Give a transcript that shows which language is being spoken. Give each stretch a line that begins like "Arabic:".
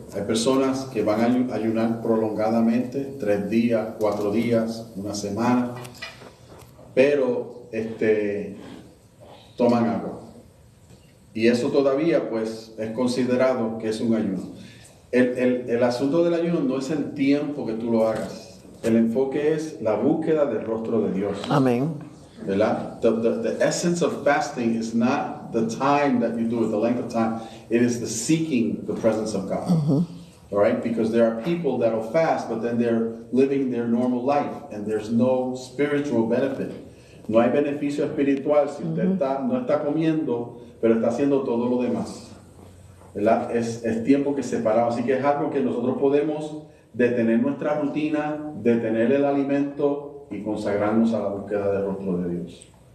Spanish: Hay personas que van a ayunar prolongadamente, 3 días, 4 días, una semana, pero toman agua. Y eso todavía pues es considerado que es un ayuno. El asunto del ayuno no es el tiempo que tú lo hagas. El enfoque es la búsqueda del rostro de Dios. Amén. ¿Verdad?
English: The essence of fasting is not the time that you do it, the length of time. It is the seeking the presence of God. All right? Because there are people that will fast, but then they're living their normal life, and there's no spiritual benefit.
Spanish: No hay beneficio espiritual si usted no está comiendo, pero está haciendo todo lo demás. ¿Verdad? Es tiempo que separamos. Así que es algo que nosotros podemos detener nuestra rutina, detener el alimento y consagrarnos a la búsqueda del rostro de Dios.